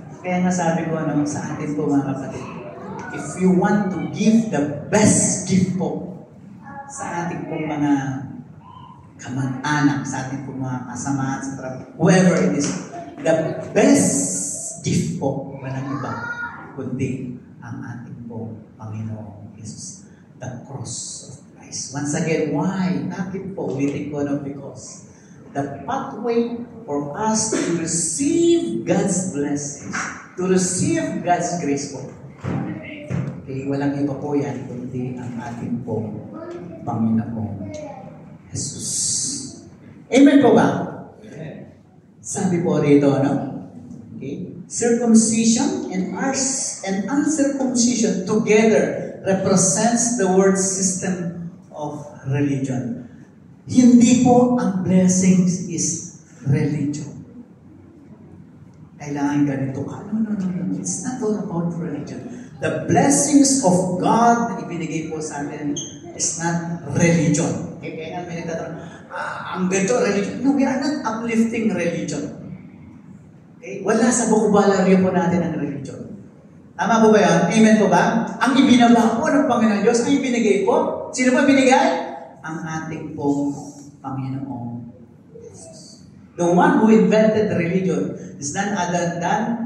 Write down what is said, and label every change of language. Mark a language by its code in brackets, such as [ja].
[tl] Kaya nga sabi ko sa atin po mga kapatid, [en] if you want to give the best gift [tl] po sa ating pong mga kamag-anak, sa ating pong mga kasamahan sa trabaho, [en] whoever it is, the best gift [tl] po, walang iba, kundi ang ating pong Panginoong Jesus. [en] The cross of Christ. Once again, why? [tl] Bakit po? Ulitin ko [en] because the pathway for us to receive God's blessings, to receive God's grace po. [tl] Okay, walang iba po yan, kundi ang ating pong Panginoong Jesus. Amen po ba? Sabi po rito, no? Okay? [en] Circumcision and uncircumcision together represents the word system of religion. [tl] Hindi po ang blessings [en] is religion. [tl] Kailangan ganito ka. [en] No. It's not all about religion. The blessings of God [tl] na ibinigay po sa atin [en] is not religion. Okay? [tl] Kaya nga may nagtatanong, ang ganito religion. [en] No, we are not uplifting religion. Okay? [tl] Wala sa bokubalaryo po natin ang religion. Tama po ba yan? Amen po ba? Ang ibinaba po ng Panginoon Diyos, ang ibinigay po. Sino ba binigay? Ang ating pong Panginoong Jesus. [en] The one who invented the religion is none other than